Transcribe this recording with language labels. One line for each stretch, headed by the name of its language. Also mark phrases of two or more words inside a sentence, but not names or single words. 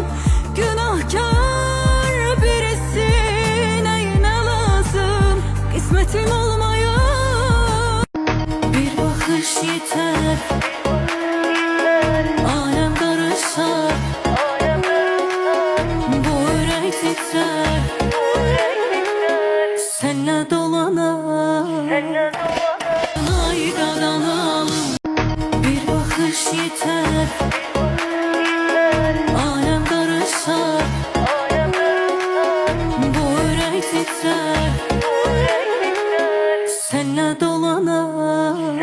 Azerbaijani: Günahkar birisi nəyinə lazım, qismətim olmayan. Bir baxış yetər, aləm qarışar, bu ürək titrer, sənlə dolanar.
Turkish: Bir bakış yeter, alem karışar, bu yürek titrer, seninle dolanar.